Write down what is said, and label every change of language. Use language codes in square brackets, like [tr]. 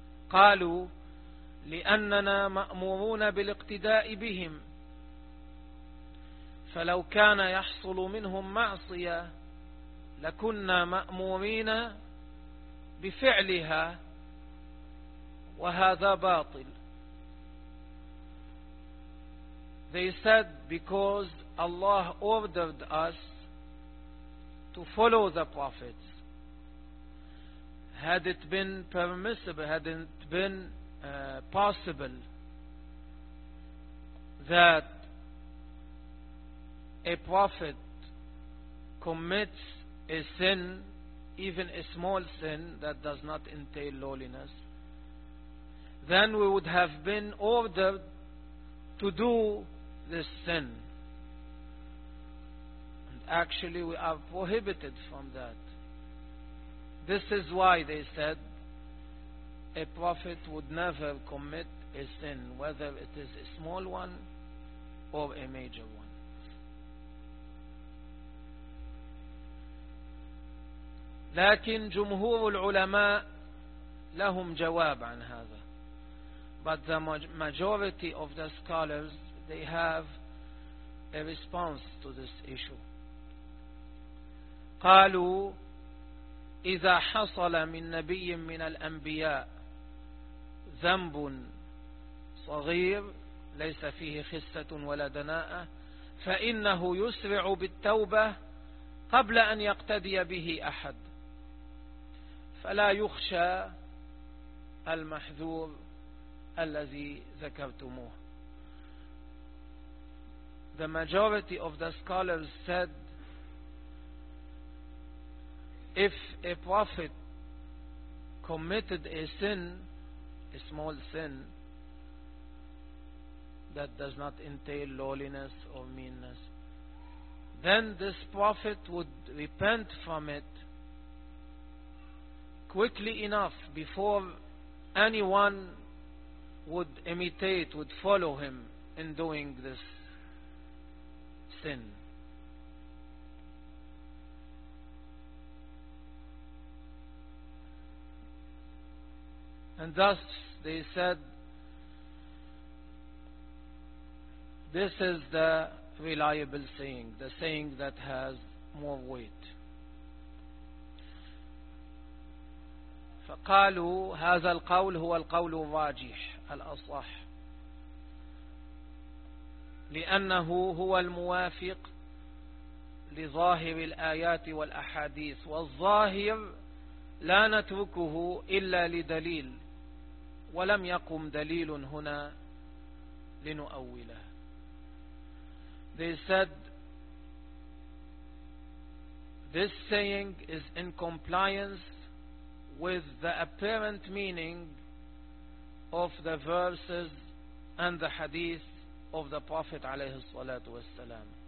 [ar] قالوا لأننا مأمورون بالاقتداء بهم فلو كان يحصل منهم معصية لكنا مأمورين بفعلها وهذا باطل. [en] They said because Allah ordered us to follow the prophets, had it been permissible, had it been possible that a prophet commits a sin, even a small sin that does not entail lowliness, then we would have been ordered to do this sin. actually we are prohibited from that. This is why they said a prophet would never commit a sin, whether it is a small one or a major one. [ar] لكن جمهور العلماء لهم جواب عن هذا. [en] But the majority of the scholars, they have a response to this issue. [ar] قالوا إذا حصل من نبي من الأنبياء ذنب صغير ليس فيه خسة ولا دناءة فإنه يسرع بالتوبة قبل أن يقتدي به أحد فلا يخشى المحذور الذي ذكرتموه. [en] The majority of the scholars said if a prophet committed a sin, a small sin that does not entail lowliness or meanness, then this prophet would repent from it quickly enough before anyone would imitate, would follow him in doing this sin. And thus they said this is the reliable saying, the saying that has more weight. [ar] فقالوا هذا القول هو القول الراجح الأصح لأنه هو الموافق لظاهر الآيات والأحاديث والظاهر لا نتركه إلا لدليل ولم يقم دليل هنا لنؤوله. [en] They said this saying is in compliance with the apparent meaning of the verses and the hadith of the Prophet [ar] عليه الصلاة والسلام.